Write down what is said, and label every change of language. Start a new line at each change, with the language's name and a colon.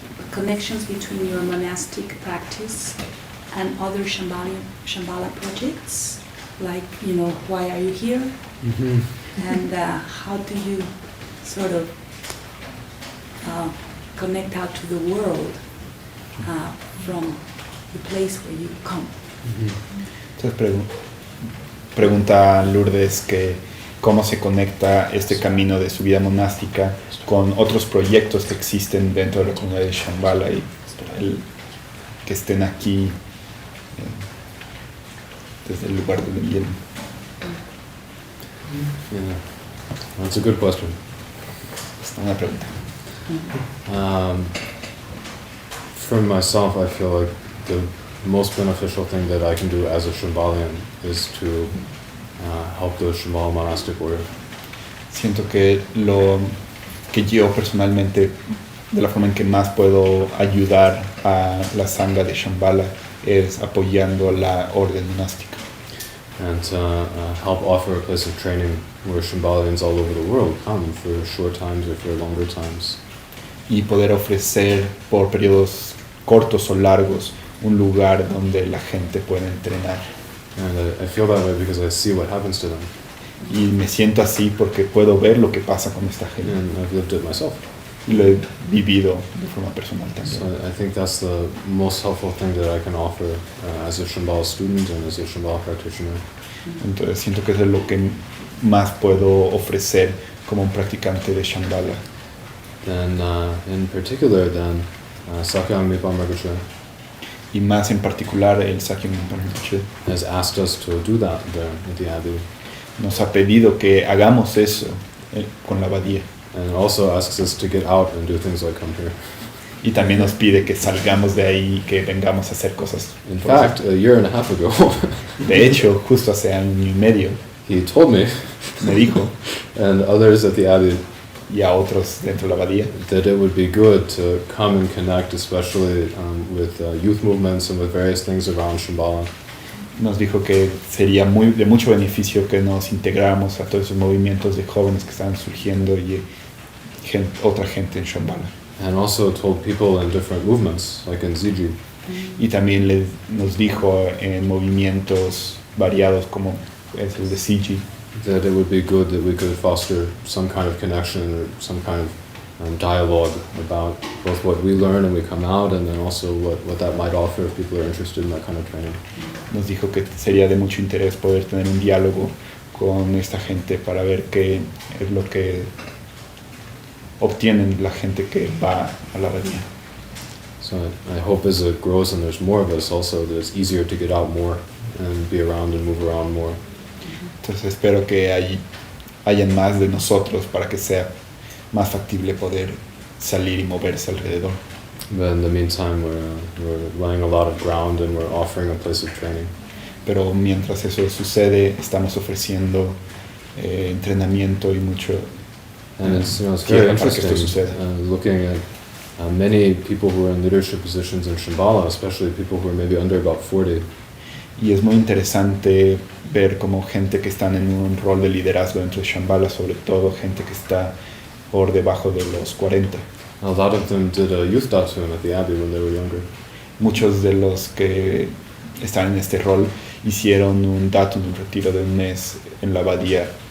English: Connections between your monastic practice and other Shambhala projects, like, you know, why are you here? Mm-hmm. And how do you sort of connect out to the world from the place where you come?
Spanish: Entonces pregunta Lourdes que cómo se conecta este camino de su vida monástica con otros proyectos que existen dentro de la comunidad de Shambhala y que estén aquí desde el lugar donde vienen.
English: Yeah, that's a good question.
Spanish: Es una pregunta.
English: For myself, I feel like the most beneficial thing that I can do as a Shambhalian is to help the Shambhala monastic order.
Spanish: Siento que lo que yo personalmente, de la forma en que más puedo ayudar a la sangha de Shambhala, es apoyando la orden monástica.
English: And help offer a place of training where Shambhalians all over the world come for short times or for longer times.
Spanish: Y poder ofrecer por periodos cortos o largos un lugar donde la gente pueda entrenar.
English: And I feel that way because I see what happens to them.
Spanish: Y me siento así porque puedo ver lo que pasa con esta gente.
English: And I've lived it myself.
Spanish: Y lo he vivido de forma personal también.
English: So I think that's the most helpful thing that I can offer as a Shambhala student and as a Shambhala practitioner.
Spanish: Entonces siento que eso es lo que más puedo ofrecer como un practicante de Shambhala.
English: And in particular then, Sakyam Mipam Rinpoche
Spanish: Y más en particular el Sakyam Rinpoche
English: has asked us to do that there at the Abbey.
Spanish: nos ha pedido que hagamos eso con la abadía.
English: And also asks us to get out and do things like come here.
Spanish: Y también nos pide que salgamos de ahí y que vengamos a hacer cosas.
English: In fact, a year and a half ago,
Spanish: De hecho, justo hace año y medio
English: he told me,
Spanish: me dijo,
English: and others at the Abbey,
Spanish: y a otros dentro de la abadía,
English: that it would be good to come and connect, especially with youth movements and with various things around Shambhala.
Spanish: nos dijo que sería de mucho beneficio que nos integráramos a todos esos movimientos de jóvenes que estaban surgiendo y otra gente en Shambhala.
English: And also told people in different movements, like in Ziji,
Spanish: Y también nos dijo en movimientos variados como es el de Siji,
English: that it would be good that we could foster some kind of connection or some kind of dialogue about both what we learn and we come out, and then also what that might offer if people are interested in that kind of training.
Spanish: nos dijo que sería de mucho interés poder tener un diálogo con esta gente para ver qué es lo que obtienen la gente que va a la abadía.
English: So I hope as it grows and there's more of us also, that it's easier to get out more and be around and move around more.
Spanish: Entonces espero que hayan más de nosotros para que sea más factible poder salir y moverse alrededor.
English: But in the meantime, we're laying a lot of ground and we're offering a place of training.
Spanish: Pero mientras eso sucede, estamos ofreciendo entrenamiento y mucho
English: And it's very
Spanish: para que esto
English: interesting
Spanish: suceda.
English: Looking at many people who are in leadership positions in Shambhala, especially people who are maybe under about 40.
Spanish: Y es muy interesante ver como gente que están en un rol de liderazgo dentro de Shambhala, sobre todo gente que está por debajo de los 40.
English: A lot of them did a youth datum at the Abbey when they were younger.
Spanish: Muchos de los que están en este rol hicieron un datum, un retiro de un mes en la abadía.